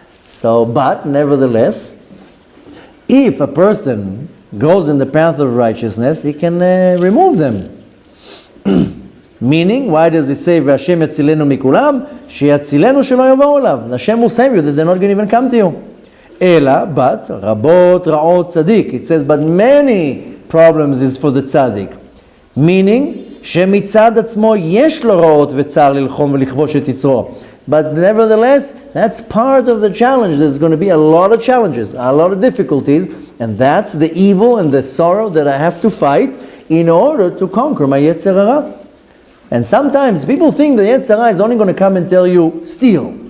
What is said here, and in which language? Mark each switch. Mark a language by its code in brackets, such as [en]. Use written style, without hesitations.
[en] So, but nevertheless, if a person goes in the path of righteousness, he can remove them. Meaning, why does it say [he] "V'Hashem yatzilenu mikulam"? Sheyatzilenu shelo yavou elav. [en] Hashem will save you, that they're not going to even come to you. Ela, but [he] rabot ra'ot tzaddik. [en] It says, but many problems is for the tzaddik. [he] Meaning, שמצד עצמו יש לו רעות וצער ללחום ולכבוש את יצרו. [en] But nevertheless, that's part of the challenge. There's going to be a lot of challenges, a lot of difficulties, and that's the evil and the sorrow that I have to fight in order to conquer my Yetzer Hara. And sometimes people think the Yetzer Hara is only going to come and tell you, steal.